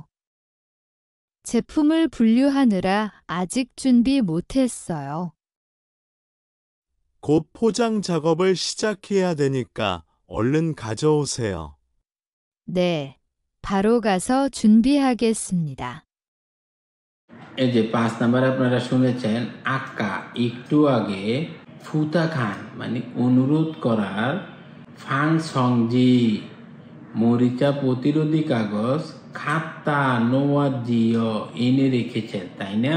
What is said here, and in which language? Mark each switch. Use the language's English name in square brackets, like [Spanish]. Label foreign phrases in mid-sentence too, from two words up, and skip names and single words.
[Korean] 제품을 분류하느라 아직 준비 못했어요. 곧 포장 작업을 시작해야 되니까 얼른 가져오세요. 네, 바로 가서 준비하겠습니다. [Bangla] এই যে 5 নাম্বার আপনারা শুনেছেন, আক্কা একটু আগে, [Korean] 부탁한 [Bangla] মানে অনুরোধ করার, [Korean] 방청지 [Bangla] মরিচা প্রতিরোধী কাগজ, [Korean] 갖다 놓았죠 [Bangla] এনে রেখেছেন, তাই না?